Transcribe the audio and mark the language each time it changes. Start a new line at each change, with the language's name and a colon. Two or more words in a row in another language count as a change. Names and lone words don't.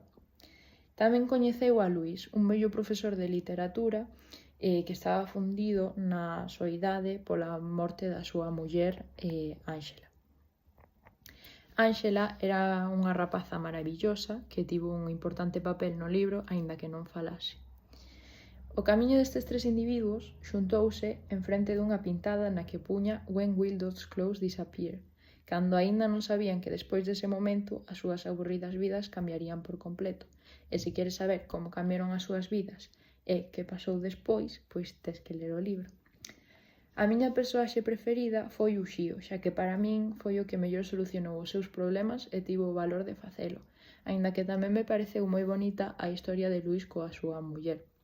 Galician: Tamén coñeceu a Luís, un vello profesor de literatura que estaba fundido na soidade pola morte da súa muller, Ángela. Ángela era unha rapaza maravillosa que tivo un importante papel no libro, aínda que non falase. O camiño destes tres individuos xuntouse en frente dunha pintada na que puña
English: When will those clothes disappear,
Galician: cando aínda non sabían que despois dese momento as súas aburridas vidas cambiarían por completo. E se queres saber como cambiaron as súas vidas e que pasou despois, pois tes que ler o libro. A miña persoaxe preferida foi Uxío, xa que para min foi o que mellor solucionou os seus problemas e tivo o valor de facelo, aínda que tamén me pareceu moi bonita a historia de Luís coa súa muller.